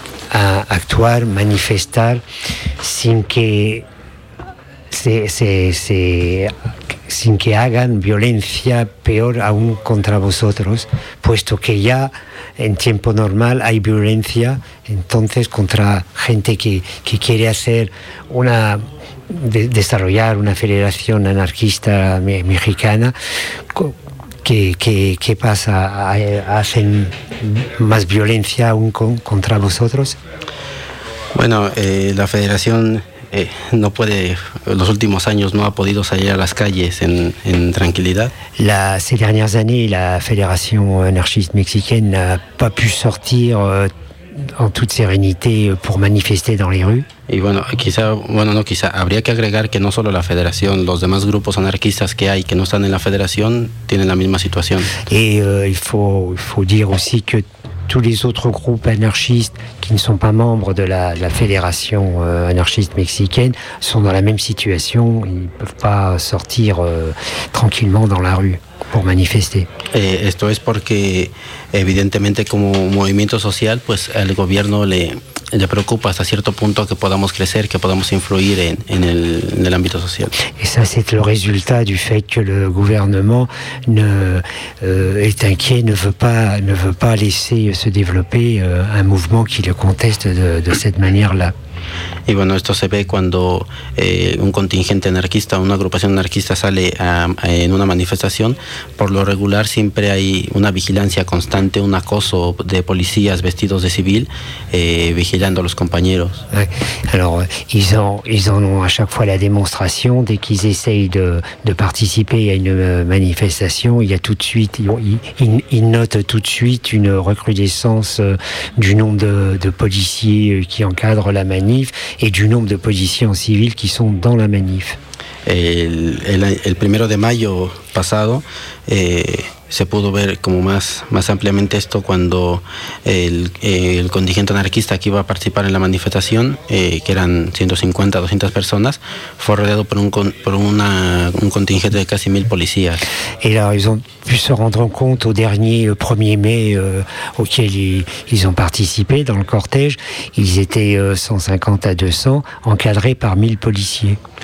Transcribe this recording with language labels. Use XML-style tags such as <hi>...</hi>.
<es>actuar, manifestar, sin que sin que hagan violencia peor aún contra vosotros, puesto que ya en tiempo normal hay violencia, entonces contra gente que quiere hacer una desarrollar una federación anarquista mexicana, ¿qué pasa? ¿Hacen más violencia aún contra vosotros? Bueno, la federación no puede, los últimos años no ha podido salir a las calles en tranquilidad.</es> <fr>Las dernières années, la Fédération anarchiste mexicaine n'a pas pu sortir en toute sérénité pour manifester dans les rues.</fr> <es>Y bueno, quizá habría que agregar que no solo la federación, los demás grupos anarquistas que hay que no están en la federación tienen la misma situación.</es> <fr>Il faut dire aussi que tous les autres groupes anarchistes qui ne sont pas membres de la fédération anarchiste mexicaine sont dans la même situation, ils peuvent pas sortir tranquillement dans la rue pour manifester.</fr> <es>Esto es porque evidentemente como movimiento social, pues el gobierno le preocupa hasta cierto punto que podamos crecer, que podamos influir en el ámbito social.</es> <fr>Et ça c'est le résultat du fait que le gouvernement est inquiet, ne veut pas laisser se développer un mouvement qui le conteste de cette manière-là.</fr> <es>Y bueno, esto se ve cuando un contingente anarquista, una agrupación anarquista sale en una manifestación. Por lo regular siempre hay una vigilancia constante, un acoso de policías vestidos de civil vigilando a los compañeros.</es> <fr>Alors, ils ont à chaque fois la démonstration, dès qu'ils essayent de participer à une manifestation, il y a tout de suite, ils notent tout de suite une recrudescence du nombre de policiers qui encadrent la manif et du nombre de policiers civils qui sont dans la manif.</fr> <es>El primero de mayo pasado se pudo ver como más ampliamente esto cuando el contingente anarquista que iba a participar en la manifestación, que eran 150, 200 personas, fue rodeado por un contingente de casi 1000 policías. Y ahora,</es> <fr>ils ont pu se rendre compte au dernier 1er mai auquel ils ont participé dans le cortège, ils étaient 150 à 200, encadrés par 1000 policiers.</fr>